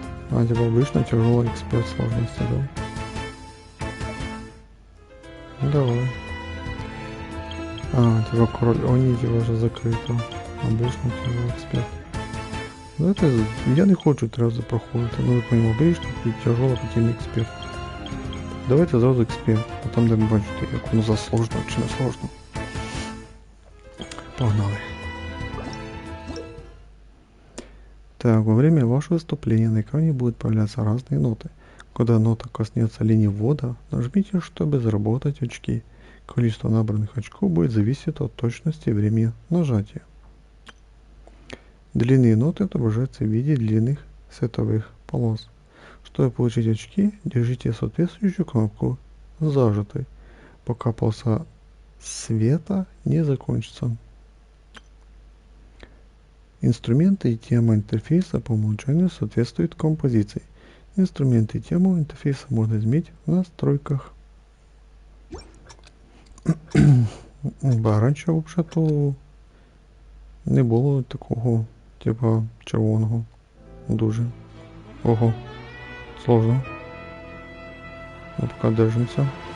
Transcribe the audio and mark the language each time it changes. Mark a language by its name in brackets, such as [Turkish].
[Russian] А, типа обычно тяжелый эксперт сложности, да? Ну, давай. А, типа король Они типа уже закрыто. Обычно тяжелый эксперт. Ну это я не хочу [Ukrainian] 3 рази проходити. Ну ви поняли, обычно і тяжело потім експерт. Давайте зразу експерт, а там де ми бачите, як воно засложно чи не сложно. Погнали. [Russian] Так, во время вашего выступления на экране будут появляться разные ноты. Когда нота коснется линии ввода, нажмите, чтобы заработать очки. Количество набранных очков будет зависеть от точности и времени нажатия. Длинные ноты отображаются в виде длинных световых полос. Чтобы получить очки, держите соответствующую кнопку зажатой, пока полоса света не закончится. Инструменты и тема интерфейса по умолчанию соответствуют композиции. Инструменты и тему интерфейса можно изменить в настройках. [Ukrainian] Раніше взагалі не було такого, типа червоного. [Russian] Дуже. Ого. Сложно. Ну, пока держимся.